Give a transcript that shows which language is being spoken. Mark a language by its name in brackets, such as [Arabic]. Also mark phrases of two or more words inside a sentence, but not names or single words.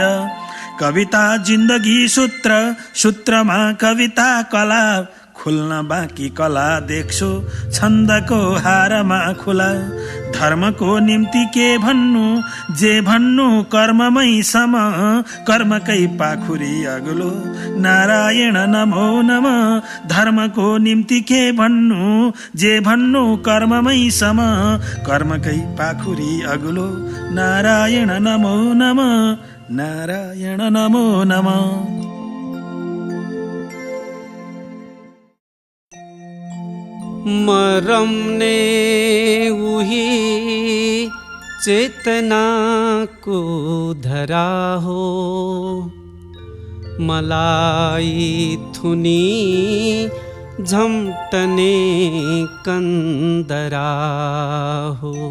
[Nepali] कविता जिन्दगी सूत्र, सूत्रमा कविता कला, खुल्न बाँकी कला देख्छु छन्दको हारमा खुला। धर्मको निम्ति के भन्नु, जे भन्नु कर्ममै सम, कर्मकै पाखुरी अग्लो [Sanskrit] नारायण नमो नमः। [Nepali] धर्मको निम्ति के भन्नु, जे भन्नु कर्ममै सम, कर्मकै पाखुरी अग्लो [Sanskrit] नारायण नमो नमः, नारायण नमो नमः। [Nepali] मरमने उही चेतना को धरा हो, मलाई थुनी झम्टने कंदरा हो।